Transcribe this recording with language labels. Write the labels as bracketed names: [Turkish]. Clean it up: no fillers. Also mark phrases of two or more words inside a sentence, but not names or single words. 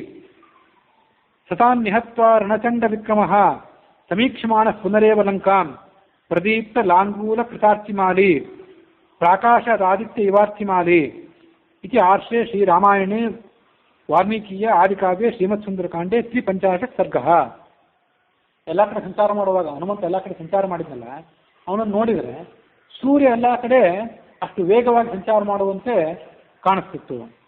[Sanskrit] ಸತಾನ್ ನಿಹತ್ವಾ ರಣಚಂಡ ವಿಕ್ರಮಃ ಸಮೀಕ್ಷಮಾನಃ ಪುನರೇವ ಲಂಕಾಂ ಪ್ರದೀಪ್ತ ಲಾಂಗೂಲ ಕೃತಾರ್ಚಿಮಾಲಿ ಪ್ರಾಕಾಶದಾದಿತ್ಯ ಇವಾರ್ಚಿಮಾಲಿ ಇತಿ ಆರ್ಷೆ ಶ್ರೀರಾಮಾಯಣೆ ವಾಲ್ಮೀಕಿಯ ಆದಿಕಾವ್ಯ ಶ್ರೀಮತ್ ಸುಂದರಕಾಂಡೆ 350 ಸರ್ಗಃ. [Kannada] ಎಲ್ಲ ಕಡೆ ಸಂಚಾರ ಮಾಡುವಾಗ ಹನುಮಂತ ಎಲ್ಲ ಕಡೆ ಸಂಚಾರ ಮಾಡಿದ್ನಲ್ಲ, ಅವನನ್ನು ನೋಡಿದರೆ ಸೂರ್ಯ ಎಲ್ಲ ಕಡೆ ಅಷ್ಟು ವೇಗವಾಗಿ ಸಂಚಾರ ಮಾಡುವಂತೆ ಕಾಣಿಸ್ತಿತ್ತು.